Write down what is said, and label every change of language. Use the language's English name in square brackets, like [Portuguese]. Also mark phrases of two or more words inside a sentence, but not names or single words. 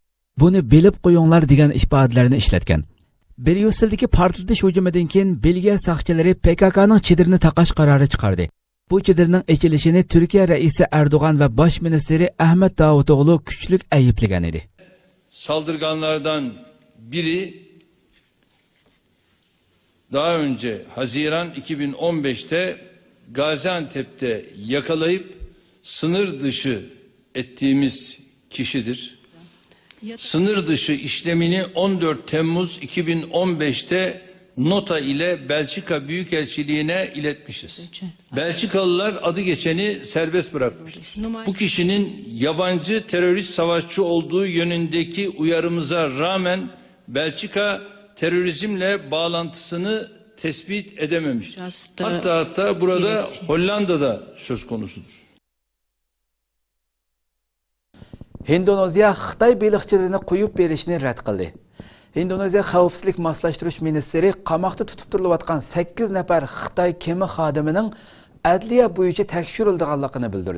[Uzbek] Buni bilib qo'yinglar degan ifodalarni ishlatgan. Bryusseldagi portlatish hujumidan keyin Belgiya soqchilari PKKning chidirini taqash qarori chiqardi. Bu chidirning ochilishini Turkiya raisi Erdo'g'an va bosh ministri Ahmet Davutoğlu kuchlik ayıplagan edi. [Turkish] Saldırganlardan biri daha önce Haziran 2015'te Gaziantep'te yakalayıp sınır dışı ettiğimiz kişidir. Sınır dışı işlemini 14 Temmuz 2015'te nota ile Belçika Büyükelçiliğine iletmişiz. Belçikalılar adı geçeni serbest bırakmıştır. Bu kişinin yabancı terörist savaşçı olduğu yönündeki uyarımıza rağmen Belçika terörizmle bağlantısını tespit edememiştir. Hatta burada Hollanda'da söz konusudur. [Uzbek] Indoneziya Xitoy baliqchilarini qo'yib berishni rad qildi. Indoneziya xavfsizlik moslashtirish ministri qamoqda tutib turilayotgan 8 nafar Xitoy kema xodimining adliya bo'yicha tekshirilganligini bildirdi.